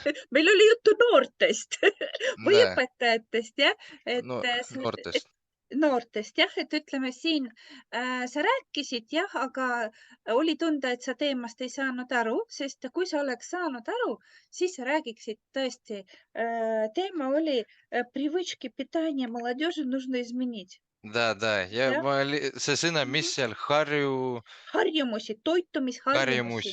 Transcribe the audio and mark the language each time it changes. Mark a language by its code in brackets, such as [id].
[et] Meil oli juttu noortest või Näe, õpetajatest jah, no et noortest. noortest jah, et ütleme siin sa rääkisid jah, aga oli tunda, et sa teemast ei saanud aru, sest kui sa oleks saanud aru, siis sa räägiksid tõesti. Teema oli [ru] привычки питания молодежи нужно изменить. Да, ja [et] Jah, see sõna, mis mhm. seal Harjumusi, toitumisharjumusi